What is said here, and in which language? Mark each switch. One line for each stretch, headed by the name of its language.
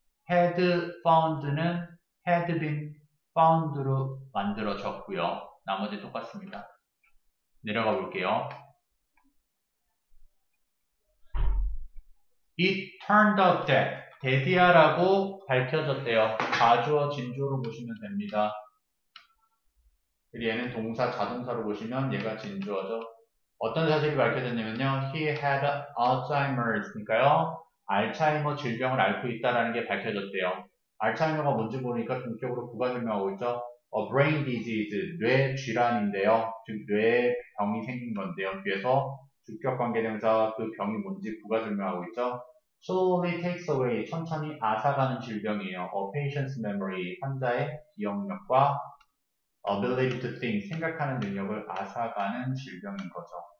English: had found
Korean: 는
English: had been found
Korean: 로 만들어졌고요. 나머지 똑같습니다. 내려가 볼게요.
English: It turned out that
Korean: 데디아라고 밝혀졌대요. 가주어 진주어로 보시면 됩니다. 얘는 동사 자동사로 보시면 얘가 진주어죠. 어떤 사실이 밝혀졌냐면요.
English: He had Alzheimer's.
Korean: 알츠하이머 질병을 앓고 있다는 게 밝혀졌대요. 알츠하이머가 뭔지 모르니까 본격적으로 부가 설명하고 있죠.
English: A brain disease,
Korean: 뇌 질환인데요. 즉 뇌병이 생긴 건데요. 그래서 주격 관계대명사 그 병이 뭔지 부가 설명하고 있죠.
English: Slowly takes away,
Korean: 천천히 앗아가는 질병이에요.
English: A patient's memory,
Korean: 환자의 기억력과
English: ability to think,
Korean: 생각하는 능력을 앗아가는 질병인 거죠.